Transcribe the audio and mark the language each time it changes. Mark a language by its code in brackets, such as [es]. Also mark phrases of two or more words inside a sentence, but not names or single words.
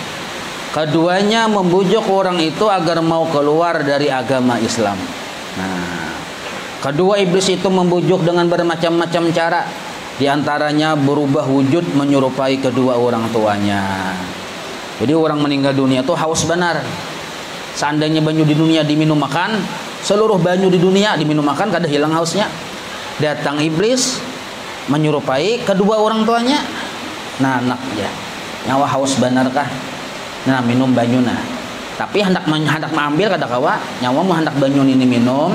[id] Keduanya membujuk orang itu agar mau keluar dari agama Islam. Nah, kedua iblis itu membujuk dengan bermacam-macam cara. Di antaranya berubah wujud menyerupai kedua orang tuanya. Jadi orang meninggal dunia itu haus benar. [bjn] Seandainya banyu di dunia diminum makan, seluruh banyu di dunia diminum makan kada hilang hausnya. [id] Datang iblis menyerupai kedua orang tuanya. [bjn] Nah, anak ya. Nyawa haus benarkah? Nah, minum banyu nah. Tapi hendak mengambil kada kawa, nyawa mau hendak banyu ini minum.